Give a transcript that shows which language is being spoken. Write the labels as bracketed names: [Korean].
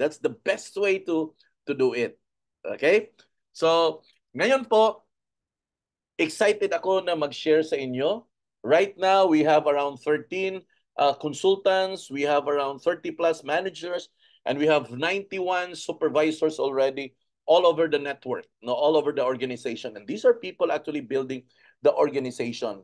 [English] That's the best way to do it. Okay? [Filipino] So, ngayon po, excited ako na mag-share sa inyo. [English] Right now, we have around 13 consultants, we have around 30 plus managers, and we have 91 supervisors already all over the network, no, all over the organization. And these are people actually building the organization.